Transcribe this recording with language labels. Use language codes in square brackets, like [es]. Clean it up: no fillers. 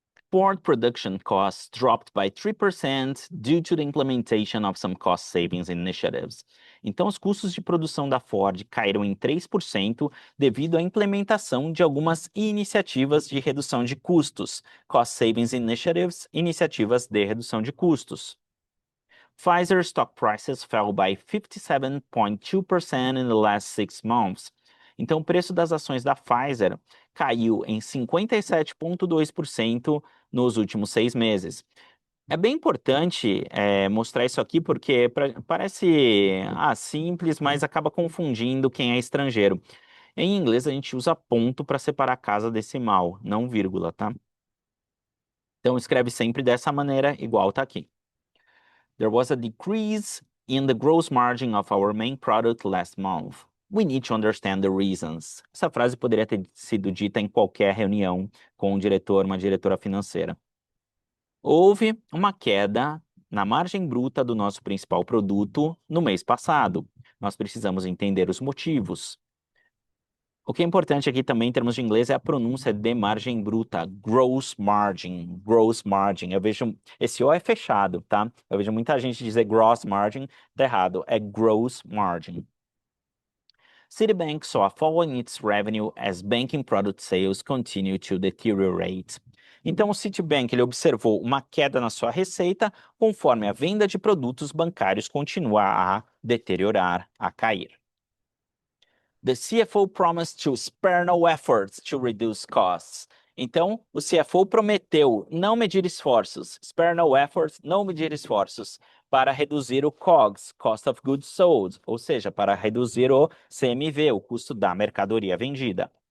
[en] Ford production costs dropped by 3% due to the implementation of some cost savings initiatives. [pt] Então, os custos de produção da Ford caíram em 3% devido à implementação de algumas iniciativas de redução de custos. [en] Cost savings initiatives, [pt] iniciativas de redução de custos. [en] Pfizer stock prices fell by 57.2% in the last 6 months. [pt] Então, o preço das ações da Pfizer caiu em 57,2% nos últimos 6 meses. É bem importante mostrar isso aqui porque parece simples, mas acaba confundindo quem é estrangeiro. Em inglês, a gente usa ponto para separar a casa decimal, não vírgula, tá? Então, escreve sempre dessa maneira, igual tá aqui. [en] There was a decrease in the gross margin of our main product last month. We need to understand the reasons. [pt] Essa frase poderia ter sido dita em qualquer reunião com um diretor, uma diretora financeira. Houve uma queda na margem bruta do nosso principal produto no mês passado. Nós precisamos entender os motivos. O que é importante aqui também, em termos de inglês, é a pronúncia de margem bruta, gross margin, gross margin. Eu vejo, esse O é fechado, tá? Eu vejo muita gente dizer gross margin, tá errado, é gross margin. Citibank saw a fall in its revenue as banking product sales continue to deteriorate. Então, o Citibank ele observou uma queda na sua receita conforme a venda de produtos bancários continua a deteriorar, a cair. [en] The CFO promised to spare no efforts to reduce costs. [pt] Então, o CFO prometeu não medir esforços, [en] spare no efforts, [pt] não medir esforços, para reduzir o COGS, Cost of Goods Sold, ou seja, para reduzir o CMV, o custo da mercadoria vendida.